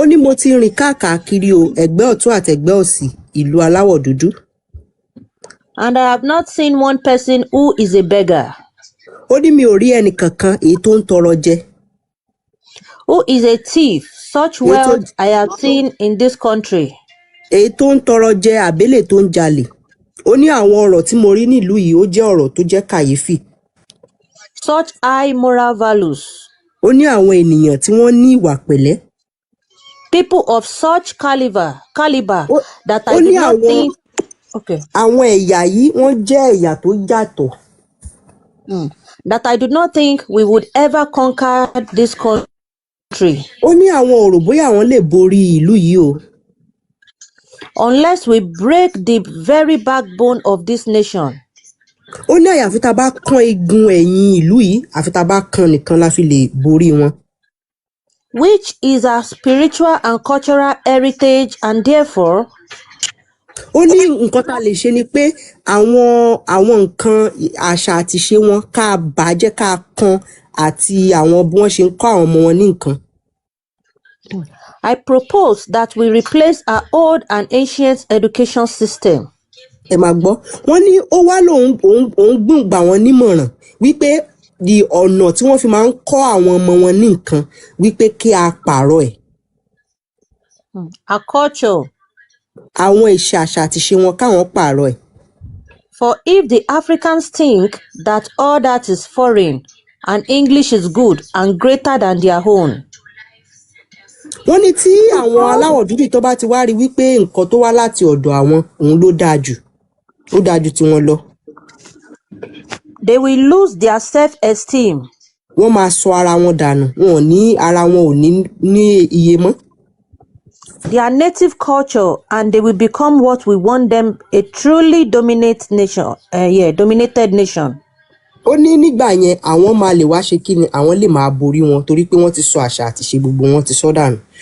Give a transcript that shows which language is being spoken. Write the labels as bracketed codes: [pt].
[yo] Ó ní mo ti rìn káàkiri o ẹ̀gbẹ́ ọ̀tún àti ẹ̀gbẹ́ òsì ìlú aláwọ̀ dúdú. [en] And I have not seen one person who is a beggar. [yo] Ó ní mi ò rí ẹnì kankan èyí tó ń tọrọ jẹ. [en] Who is a thief? Such wealth I have seen in this country. [yo] Èyí tó ń tọrọ jẹ àbélè tó ń jalè. Ó ní àwọn ọ̀rọ̀ tí mo rí nílùú yìí ó jẹ́ ọ̀rọ̀ tó jẹ́ kàyéfì. [en] Such high moral values. [yo] Ó ní àwọn ènìyàn tí wọ́n ní ìwà pẹ̀lẹ́. [en] People of such caliber that I do not think. Okay. [yo] Àwọn ẹ̀yà yìí wọ́n jẹ́ ẹ̀yà tó yàtọ̀. [en] That I do not think we would ever conquer this country. [yo] Ó ní àwọn ò rò bóyá àwọn lè borí ìlú yìí o. [en] Unless we break the very backbone of this nation. [yo] Ó ní àyàfi tá bá kán igun ẹ̀yìn ìlú yìí àfi tá bá kán nìkan la fi lè borí wọn. [en] Which is our spiritual and cultural heritage and therefore. [yo] Ó ní nǹkan tá lè ṣe ni pé àwọn nǹkan àṣà àti ṣe wọn ká bàjẹ́ ká kán àti àwọn bí wọ́n ṣe ń kọ́ àwọn ọmọ wọn ní nǹkan. [en] I propose that we replace our old and ancient education system. [yo] Ẹ máa gbọ́, wọ́n ní ó wá lòun gbà wọ́n nímọ̀ràn wípé di ọ̀nà tí wọ́n fi máa ń kọ́ àwọn ọmọ wọn ní nǹkan wípé kí a pààrọ̀ ẹ̀. [en] Our culture. [yo] Àwọn ìṣe àṣà àti ṣe wọn káwọn pààrọ̀ ẹ̀. [en] For if the Africans think that all that is foreign and English is good and greater than their own. [yo] Wọ́n ní tí àwọn aláwọ̀ dúdú tó bá ti wá rí wípé nǹkan tó wá láti ọ̀dọ̀ àwọn òun ló dáa jù tí wọ́n lọ. [en] They will lose their self-esteem. [yo] Wọ́n máa sọ ara wọn dànù, wọn ò ní ara wọn ò ní iye mọ́. [en] Their native culture and they will become what we want them, a truly dominated nation. [yo] Ó ní nígbà yẹn àwọn máa lè wá ṣe kíni àwọn lè máa borí wọn torí pé wọ́n ti sọ àṣà àti ṣe gbogbo wọn ti sọ dànù.